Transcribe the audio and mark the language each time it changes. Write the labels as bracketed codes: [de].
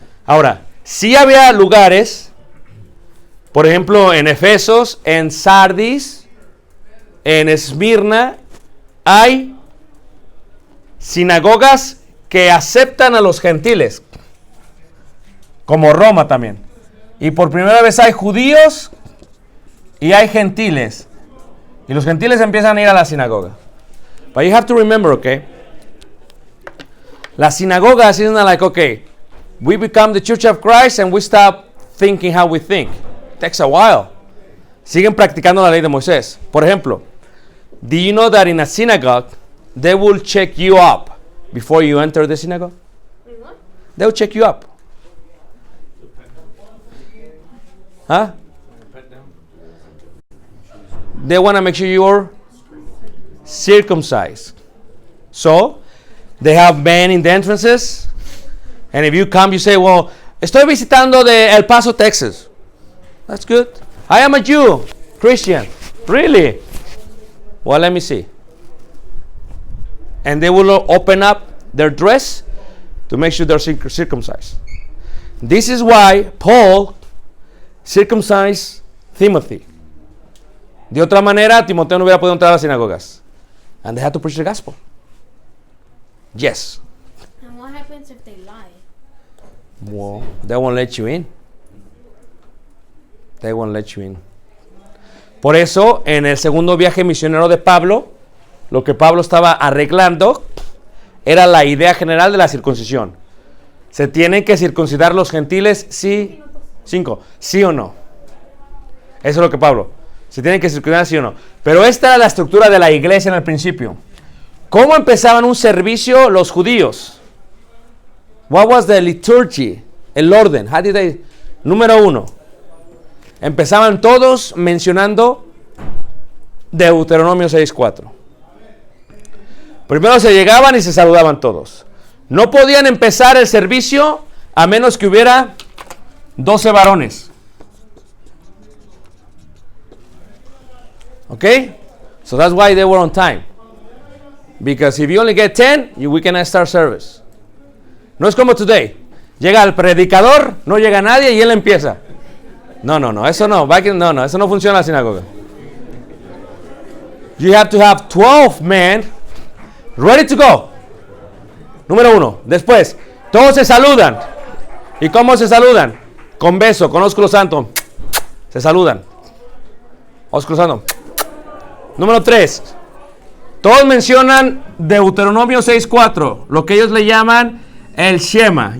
[es] Ahora, sí había lugares, por ejemplo, en Efesos, en Sardis, en Esmirna, hay sinagogas que aceptan a los gentiles, como Roma también. Y por primera vez hay judíos y hay gentiles. Y los gentiles empiezan a ir a la sinagoga. [en] But you have to remember, okay? [es] La sinagoga [en] is not like, okay, we become the Church of Christ and we stop thinking how we think. It takes a while. [es] Siguen practicando la ley de Moisés. Por ejemplo, [en] do you know that in a synagogue, they will check you up before you enter the synagogue? What? They will check you up. Huh? They want to make sure you're circumcised. So, they have men in the entrances. And if you come, you say, well, [es] estoy visitando de [en] El Paso, Texas. That's good. I am a Jew, Christian. Really? Well, let me see. And they will open up their dress to make sure they're circumcised. This is why Paul circumcised Timothy. [es] De otra manera, Timoteo no hubiera podido entrar a las sinagogas. [en] And they had to preach the gospel. Yes. And what happens if they lie? Well, they won't let you in. They won't let you in. [es] Por eso, en el segundo viaje misionero de Pablo, lo que Pablo estaba arreglando era la idea general de la circuncisión. ¿Se tienen que circuncidar los gentiles? Sí. 5. ¿Sí o no? Eso es lo que Pablo. ¿Se tienen que circuncidar? Sí o no. Pero esta era la estructura de la iglesia en el principio. ¿Cómo empezaban un servicio los judíos? [en] What was the liturgy? [es] El orden. [en] How did they? [es] Número 1. Empezaban todos mencionando Deuteronomio 6:4. Primero se llegaban y se saludaban todos. No podían empezar el servicio a menos que hubiera 12 varones. [en] Okay? So that's why they were on time. Because if you only get 10, we cannot start service. [es] No es como today. Llega el predicador, no llega nadie y él empieza. No, eso no. No, eso no funciona en la sinagoga. [en] You have to have 12 men ready to go. [es] Número 1. Después, todos se saludan. ¿Y cómo se saludan? Con beso, con ósculo santo. Se saludan. Ósculo santo. Número 3. Todos mencionan Deuteronomio 6:4, lo que ellos le llaman el Shema.